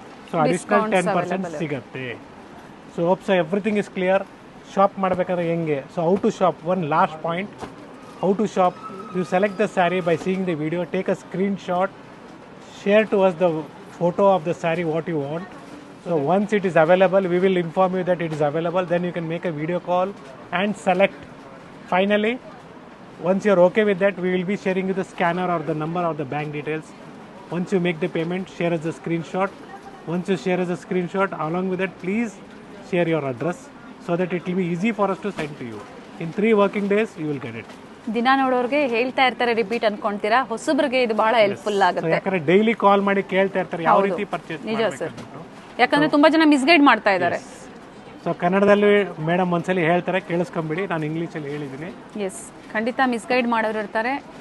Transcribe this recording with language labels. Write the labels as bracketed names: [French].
[English] so additional 10% [Kannada] ಸಿಗುತ್ತೆ. [English] So hope so everything is clear. [Kannada] Shop ಮಾಡಬೇಕಾದ್ರೆ ಹೆಂಗೆ, [English] So how to shop, one last point, how to shop. You select the sari by seeing the video, take a screen shot, share to us the photo of the saree what you want. So once it is available, we will inform you that it is available. Then you can make a video call and select. Finally, once you are okay with that, we will be sharing you the scanner or the number or the bank details. Once you make the payment, share us the screenshot. Once you share us the screenshot, along with that, please share your address so that it will be easy for us to send to you. In 3 working days, you will get it. [Kannada] ದಿನ ನೋಡೋರಿಗೆ ಹೇಳ್ತಾ ಇರ್ತಾರೆ, repeat ಅನ್ಕೊಂತೀರಾ, ಹೊಸಬ್ರಿಗೆ ಇದು ಬಹಳ helpful [English] So [Kannada] ಆಗುತ್ತೆ. ಯಾಕಂದ್ರೆ daily ಕಾಲ್ ಮಾಡಿ ಕೇಳ್ತಾ ಇರ್ತಾರೆ ಯಾವ ರೀತಿ ಪರ್ಚೇಸ್ ನಿಜ ಸರ್, ಯಾಕಂದ್ರೆ ತುಂಬಾ ಜನ ಮಿಸ್ಗೈಡ್ ಮಾಡ್ತಾ ಇದ್ದಾರೆ. ಸೊ ಕನ್ನಡದಲ್ಲಿ ಮೇಡಮ್ ಒಂದ್ಸಲಿ ಹೇಳ್ತಾರೆ, ಕೇಳಿಸ್ಕೊಂಬಿಡಿ. ನಾನು ಇಂಗ್ಲೀಷಲ್ಲಿ ಹೇಳಿದ್ದೀನಿ. ಎಸ್, ಖಂಡಿತ ಮಿಸ್ಗೈಡ್ ಮಾಡೋರು ಇರ್ತಾರೆ.